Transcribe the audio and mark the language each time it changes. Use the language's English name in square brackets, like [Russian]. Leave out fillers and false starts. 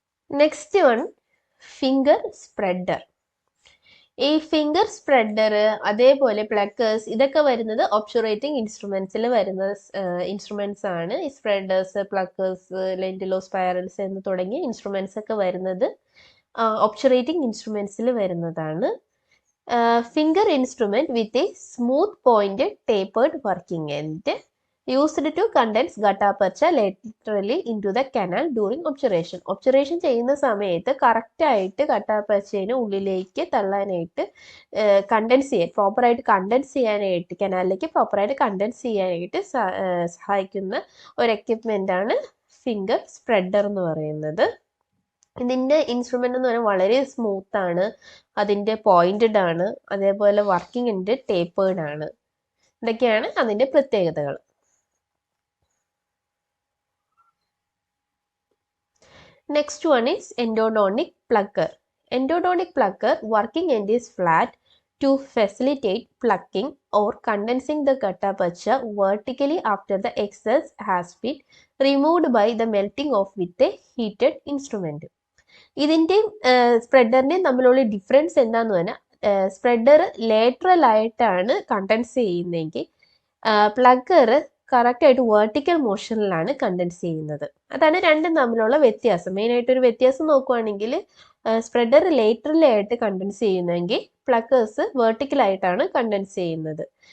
[Malayalam] Next one finger spreader. ഈ finger spreader അതേപോലെ പ്ലക്കേഴ്സ് ഇതൊക്കെ വരുന്നത് ഒബ്ചുറേറ്റിംഗ് ഇൻസ്ട്രുമെന്റ്സിൽ വരുന്ന ഇൻസ്ട്രുമെന്റ്സ് ആണ്. ഈ സ്പ്രെഡേഴ്സ്, പ്ലക്കേഴ്സ്, ലെന്റിലോ സ്പൈറൽസ് എന്ന് തുടങ്ങിയ ഇൻസ്ട്രുമെന്റ്സ് ഒക്കെ വരുന്നത് ഒബ്ചുറേറ്റിംഗ് ഇൻസ്ട്രുമെന്റ്സിൽ വരുന്നതാണ്. [English] Finger instrument with a smooth pointed tapered working end used to condense gutta percha laterally into the canal during obturation. [Malayalam] ഒബ്ചുറേഷൻ ചെയ്യുന്ന സമയത്ത് കറക്റ്റായിട്ട് ഗട്ടാ പെർച്ചേനെ ഉള്ളിലേക്ക് തള്ളാനായിട്ട് കണ്ടൻസ് ചെയ്യാൻ, പ്രോപ്പറായിട്ട് കണ്ടൻസ് ചെയ്യാനായിട്ട്, കനാലിലേക്ക് പ്രോപ്പറായിട്ട് കണ്ടൻസ് ചെയ്യാനായിട്ട് സഹായിക്കുന്ന ഒരു എക്യുപ്മെൻ്റ് ആണ് ഫിംഗർ സ്പ്രെഡർ എന്ന് പറയുന്നത്. ഇതിൻ്റെ ഇൻസ്ട്രുമെൻ്റ് എന്ന് പറയുന്നത് വളരെ സ്മൂത്ത് ആണ്, അതിൻ്റെ പോയിന്റഡ് ആണ്, അതേപോലെ വർക്കിംഗ് ഉണ്ട്, ടേപ്പേർഡ് ആണ്. ഇതൊക്കെയാണ് അതിൻ്റെ പ്രത്യേകതകൾ. [English] Next one is endodontic plucker. Endodontic plucker working end is flat to facilitate plucking or condensing the gutta percha vertically after the excess has been removed by the melting of with a heated instrument. [Malayalam] ഇതിൻ്റെയും സ്പ്രെഡറിൻ്റെയും തമ്മിലുള്ള difference എന്താന്ന് പറഞ്ഞാൽ spreader lateral ആയിട്ടാണ് contents ചെയ്യുന്നതെങ്കിൽ പ്ലഗർ കറക്റ്റായിട്ട് vertical മോഷനിലാണ് contents ചെയ്യുന്നത്. അതാണ് രണ്ടും തമ്മിലുള്ള വ്യത്യാസം. മെയിനായിട്ടൊരു വ്യത്യാസം നോക്കുവാണെങ്കിൽ സ്പ്രെഡർ ലേറ്ററലായിട്ട് കണ്ടൻസ് ചെയ്യുന്നെങ്കിൽ പ്ലക്കേഴ്സ് വേർട്ടിക്കലായിട്ടാണ് കണ്ടൻസ് ചെയ്യുന്നത്.